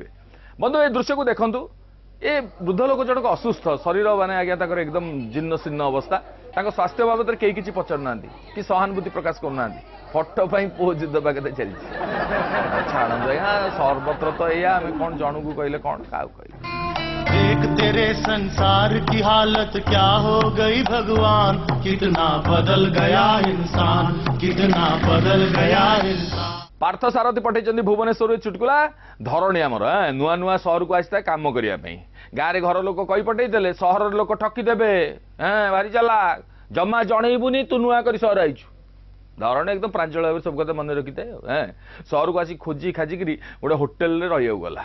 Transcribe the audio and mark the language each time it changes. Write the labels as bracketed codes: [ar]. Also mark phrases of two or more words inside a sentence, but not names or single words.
[or] ବନ୍ଧୁ ଏ ଦୃଶ୍ୟକୁ ଦେଖନ୍ତୁ। ଏ ବୃଦ୍ଧ ଲୋକ ଜଣକ ଅସୁସ୍ଥ, ଶରୀର ମାନେ ଆଜ୍ଞା ତାଙ୍କର ଏକଦମ ଜୀର୍ଣ୍ଣ ଶୀର୍ଣ୍ଣ ଅବସ୍ଥା। ତାଙ୍କ ସ୍ୱାସ୍ଥ୍ୟ ବାବଦରେ କେହି କିଛି ପଚାରୁନାହାନ୍ତି କି ସହାନୁଭୂତି ପ୍ରକାଶ କରୁନାହାନ୍ତି। ଫଟୋ ପାଇଁ ପୋଜ ଦେବା କଥା ଚାଲିଛି। ଛାଡ଼ନ୍ତୁ ଆଜ୍ଞା, ସର୍ବତ୍ର ତ ଏଇଆ। ଆମେ କଣ ଜଣକୁ କହିଲେ କଣ, କାହାକୁ କହିଲେ? [hi] देख तेरे संसार की हालत क्या हो गई भगवान, कितना बदल गया इंसान, कितना बदल गया इंसान। [or] ପାର୍ଥ ସାରଥୀ ପଠେଇଛନ୍ତି ଭୁବନେଶ୍ୱରରୁ ଚୁଟକୁଲା। ଧରଣୀ ଆମର ନୂଆ ନୂଆ ସହରକୁ ଆସିଥାଏ କାମ କରିବା ପାଇଁ। ଗାଁରେ ଘର ଲୋକ କହି ପଠେଇଥିଲେ, ସହରର ଲୋକ ଠକିଦେବେ, ଭାରି ଚାଲାକ, ଜମା ଜଣେଇବୁନି ତୁ ନୂଆ କରି ସହର ଆଇଛୁ। ଧରଣୀ ଏକଦମ ପ୍ରାଞ୍ଜଳ ଭାବରେ ସବୁ କଥା ମନେ ରଖିଥାଏ। ସହରକୁ ଆସି ଖୋଜି ଖାଜିକିରି ଗୋଟେ ହୋଟେଲରେ ରହିବାକୁ ଗଲା।